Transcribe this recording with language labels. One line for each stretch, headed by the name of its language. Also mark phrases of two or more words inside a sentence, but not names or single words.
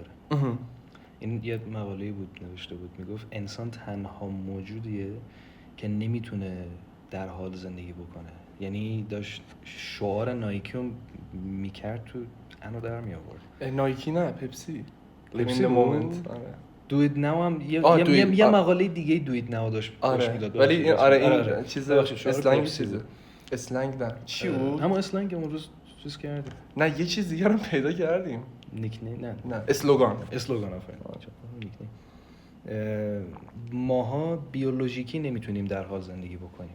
Persian: این یه مقاله‌ای بود نوشته بود میگفت انسان تنها موجودیه که نمیتونه در حال زندگی بکنه. یعنی داشت شعار نایکی رو میکرد تو انو در می آورد. نایکی نه پپسی مومنت. آره.
English: Do it now
Persian: هم یه مقاله دیگه
English: do it now
Persian: داشت میداد. ولی این چیز اسلنگ نه چی بود؟ همون اسلنگ اون روز چیز کردیم. نه یه چیز دیگه رو پیدا کردیم. نیکنیم نه اسلوگان آفرین. ماها بیولوژیکی نمیتونیم در حال زندگی بکنیم.